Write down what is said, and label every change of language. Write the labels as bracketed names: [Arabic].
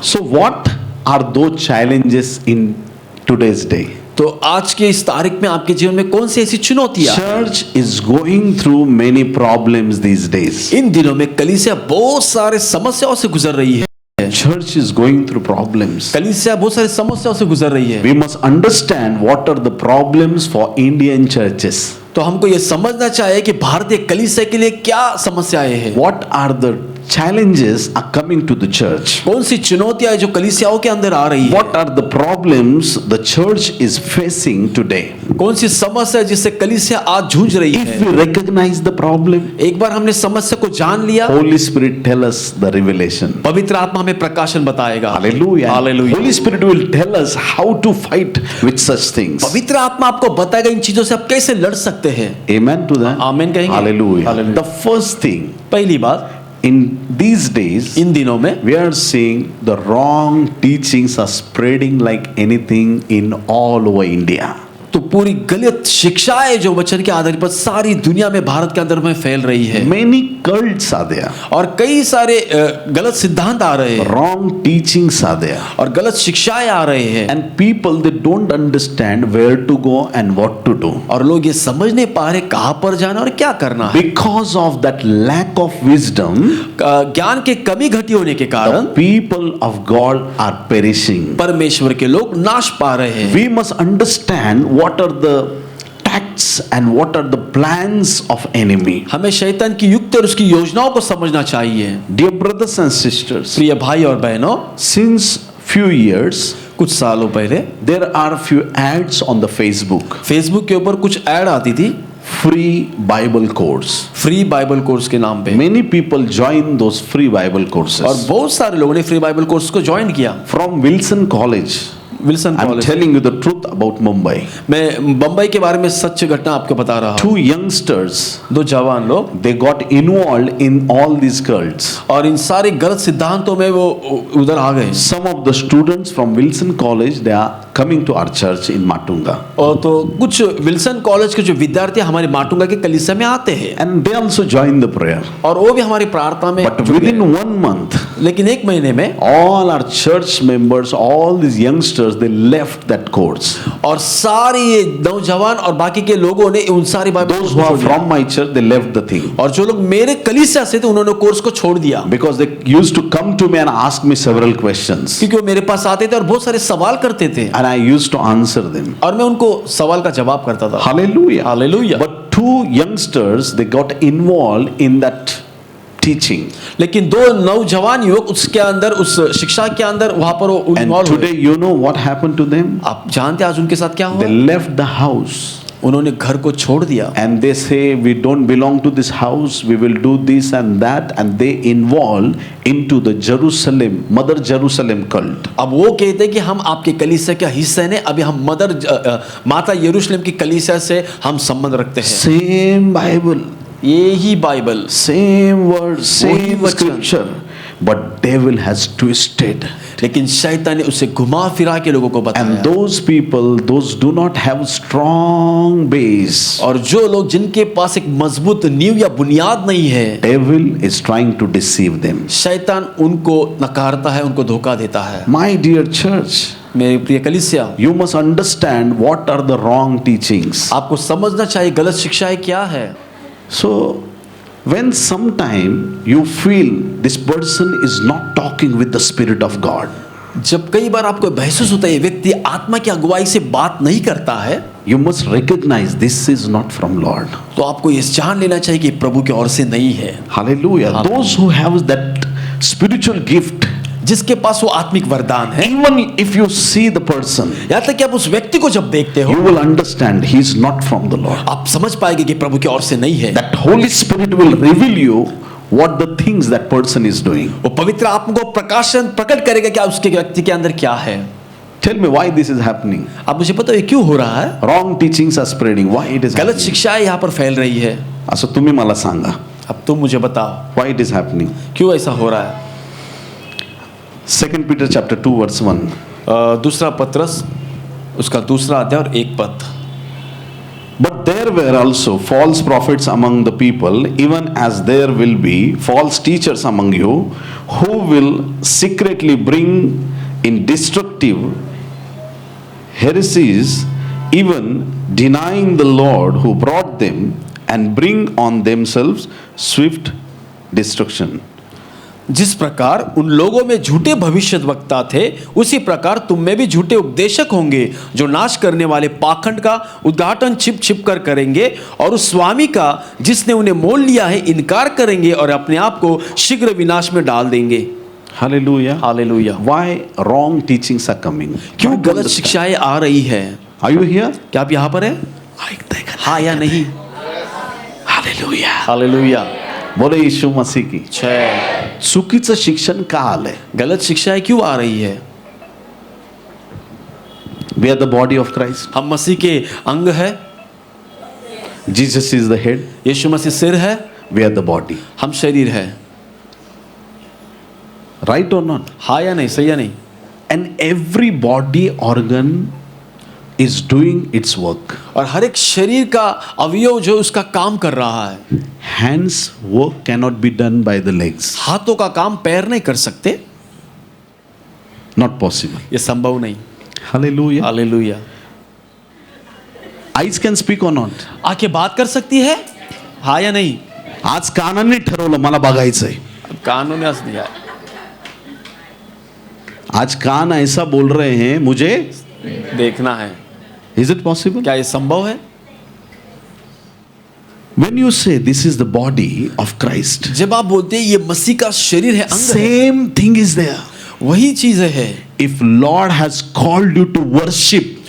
[English] So what are those challenges in today's day? [Hindi] तो आज के इस तारीख में आपके जीवन में कौन सी ऐसी चुनौतियां? [English] Church is going through many problems these days. [Hindi] इन दिनों में कलीसिया बहुत सारे समस्याओं से गुजर रही है। [English] Church is going through problems. [Hindi] कलीसिया बहुत सारी समस्याओं से गुजर रही है। [English] We must understand what are the problems for Indian churches. [Hindi] तो हमको ये समझना चाहिए कि भारतीय कलीसिया के लिए क्या समस्याएं हैं, [English] What are the challenges are coming to the church? [Hindi] कौन सी चुनौतियां हैं जो कलीसियाओं के अंदर आ रही है, [English] What are the problems the church is facing today? [Hindi] कौन सी समस्या है जिससे कलीसिया आज जूझ रही [English] If [Hindi] है। [English] we recognize the problem, [Hindi] एक बार हमने समस्या को जान लिया, [English] Holy Spirit tell us the revelation. [Hindi] पवित्र आत्मा हमें प्रकाशन बताएगा। [English] Hallelujah. [Hindi] Hallelujah. [English] Holy Spirit will tell us how to fight with such things. [Hindi] पवित्र आत्मा आपको बताएगा इन चीजों से आप कैसे लड़ सकते हैं। [English] Amen to that. [Hindi] आमीन कहेंगे। [English] Hallelujah. [Hindi] Hallelujah. [English] The first thing, [Hindi] पहली बात, [English] in these days, [Hindi] इन दिनों में [English] we are seeing the wrong teachings are spreading like anything in all over India. [Hindi] तो पूरी गलत शिक्षाएं जो वचन के आधार पर सारी दुनिया में, भारत के अंदर में फैल रही है, [English] Many cults are there. [Hindi] और कई सारे गलत सिद्धांत आ रहे हैं [English] Wrong teachings are there. [Hindi] और गलत शिक्षाएं आ रहे हैं, [English] And people, they don't understand where to go and what to do. [Hindi] और लोग ये समझ नहीं पा रहे कहां पर जाना और क्या करना है। [English] Because of that lack of wisdom, [Hindi] ज्ञान के कमी घटी होने के कारण [English] the people of God are perishing. [Hindi] परमेश्वर के लोग नाश पा रहे हैं। [English] We must understand what are the tactics and what are the plans of enemy. [Hindi] हमें शैतान की युक्ति और उसकी योजनाओं को समझना चाहिए। [English] Dear brothers and sisters, [Hindi] प्रिय भाई और बहनों, [English] since few years [Hindi] कुछ सालों पहले [English] there are few ads on the Facebook, [Hindi] Facebook के ऊपर कुछ ऐड आती थी [English] free Bible course. [Hindi] Free Bible course के नाम पे, [English] Many people join those free Bible [Hindi] और [English] courses. [Hindi] बहुत सारे लोगों ने फ्री बाइबल कोर्स को ज्वाइन किया। [English] From Wilson College, [Hindi] Wilson [English] I'm [Hindi] college. [English] telling you the truth about Mumbai. [Hindi] मैं बम्बई के बारे में सच्ची घटना आपको बता रहा हूँ। [English] 2 youngsters, [Hindi] दो जवान लोग, [English] they got involved in all these cults. [Hindi] और इन सारे गलत सिद्धांतों में वो उधर आ गए। [English] Some of the students from Wilson College, they are coming to our church in Matunga. [Hindi] और तो कुछ विल्सन कॉलेज के जो विद्यार्थी हमारे माटुंगा के कलीसिया में आते हैं, [English] And they also join the prayer. [Hindi] और वो भी हमारी प्रार्थना में [English] But [Hindi] जुड़ गए। [English] within 1 month, [Hindi] लेकिन एक महीने में [English] all our church members, all these youngsters, they left that course. [Hindi] और सारे ये नौजवान और बाकी के लोगों ने उन सारी Bible [English] Those who are from my church, they left the thing. [Hindi] और जो लोग मेरे कलीसिया से थे उन्होंने कोर्स को छोड़ दिया, [English] Because they used to come to me and ask me several questions. [Hindi] क्योंकि वो मेरे पास आते थे और बहुत सारे सवाल करते थे [English] And I used to answer them. [Hindi] और मैं उनको सवाल का जवाब करता था। [English] Hallelujah. [Hindi] Hallelujah. [English] But 2 youngsters, they got involved in that teaching. [Hindi] लेकिन दो नौजवान युवक उसके अंदर, उस शिक्षा के अंदर वहां पर वो [English] And involve today, [Hindi] हुए। [English] you know what happened to them? [Hindi] आप जानते हैं आज उनके साथ क्या [English] They [Hindi] हुआ? [English] left the house. [Hindi] उन्होंने घर को छोड़ दिया [English] And they say, we don't belong to this house, we will do this and that, and they involve into the Jerusalem, Mother Jerusalem cult. [Hindi] अब वो कहते हैं कि हम आपके कलीसिया का हिस्सा नहीं, अभी हम माता यरूशलेम की कलीसिया से हम संबंध रखते हैं। [English] Same Bible, [Hindi] ये ही बाइबल, [English] same words, [Hindi] वही [English] same [Hindi] वचन। [English] scripture. but devil has twisted. [Hindi] लेकिन शैतान ने उसे घुमा फिरा के लोगों को [English] And [Hindi] बताया। [English] those people, those do not have strong base, [Hindi] और जो लोग जिनके पास एक मजबूत नींव या बुनियाद नहीं है, [English] devil is trying to deceive them. [Hindi] शैतान उनको नकारता है, उनको धोखा देता है। [English] My dear church, [Hindi] मेरे प्रिय कलीसिया, [English] you must understand what are the wrong teachings. [Hindi] आपको समझना चाहिए गलत शिक्षाएं क्या है। [English] So, when sometime you feel this person is not talking with the Spirit of God, [Hindi] जब कई बार आपको महसूस होता है ये व्यक्ति आत्मा की अगुवाई से बात नहीं करता है, [English] you must recognize this is not from Lord. [Hindi] तो आपको ये जान लेना चाहिए कि प्रभु की ओर से नहीं है। [English] Hallelujah. Those who have that spiritual gift, [Hindi] जिसके पास वो आत्मिक वरदान है, [English] even if you see the person, [Hindi] यहाँ तक कि आप उस व्यक्ति को जब देखते हो, [English] you will understand he is not from the Lord. [Hindi] आप समझ पाएंगे कि प्रभु की ओर से नहीं है। [English] That Holy Spirit will reveal you what the things that person is doing. [Hindi] वो पवित्र आत्मा को प्रकट करेगा क्या उसके व्यक्ति के अंदर क्या है। [English] Tell me why this is happening. [Hindi] अब मुझे पता है क्यों हो रहा है। [English] Wrong teachings are spreading. Why it is [Hindi] गलत [English] happening? [Hindi] शिक्षाएं यहाँ पर फैल रही है। [Marathi] असं तुम्ही मला सांगा. [Hindi] अब तुम मुझे बताओ [English] Why it is happening? [Hindi] क्यों ऐसा हो रहा है। [English] 2 Peter chapter 2 verse 1. [Hindi] दूसरा पत्रस उसका दूसरा अध्याय और 1 पद। [English] But there were also false prophets among the people, even as there will be false teachers among you, who will secretly bring in destructive heresies, even denying the Lord who brought them, and bring on themselves swift destruction. [Hindi] जिस प्रकार उन लोगों में झूठे भविष्यद्वक्ता थे, उसी प्रकार तुम में भी झूठे उपदेशक होंगे, जो नाश करने वाले पाखंड का उद्घाटन छिप छिप कर करेंगे और उस स्वामी का जिसने उन्हें मोल लिया है इनकार करेंगे और अपने आप को शीघ्र विनाश में डाल देंगे। [English] Hallelujah. [Hindi] Hallelujah. [English] Why wrong teachings are coming? [Hindi] क्यों [English] Try to [Hindi] गलत [English] understand. [Hindi] शिक्षाएं आ रही है। [English] Are you here? [Hindi] क्या आप यहाँ पर हैं? हाँ या नहीं? Hallelujah. हालेलुया। बोले यीशु मसीह की। छः [Marathi] चुकीचं शिक्षण का आलंय? [Hindi] गलत शिक्षाएं क्यों आ रही है। [English] We are the body of Christ. [Hindi] हम मसीह के अंग है, [English] Jesus is the head. [Hindi] यीशु मसीह सिर है, [English] We are the body. [Hindi] हम शरीर है। [English] Right or not? [Hindi] हाँ या नहीं, सही या नहीं। [English] And every body organ is doing its work. [Hindi] और हर एक शरीर का अवयव जो उसका काम कर रहा है। [English] Hands work cannot be done by the legs. [Hindi] हाथों का काम पैर नहीं कर सकते, [English] Not possible. [Hindi] ये संभव नहीं। [English] Hallelujah. [Hindi] Hallelujah. [English] Eyes can speak or not? [Hindi] आंखें बात कर सकती है, हाँ या नहीं। [Marathi] आज कानांनी ठरवलं मला बघायचंय. [Hindi] अब कानों ने हंस दिया, आज कान ऐसा बोल रहे हैं मुझे देखना है। [English] Is it possible? [Hindi] क्या ये संभव है? [English] When you say this is the body of Christ, [Hindi] जब आप बोलते हैं ये मसीह का शरीर है, अंग है, [English] same thing is there. [Hindi] वही चीज है। [English] If Lord has called you to worship,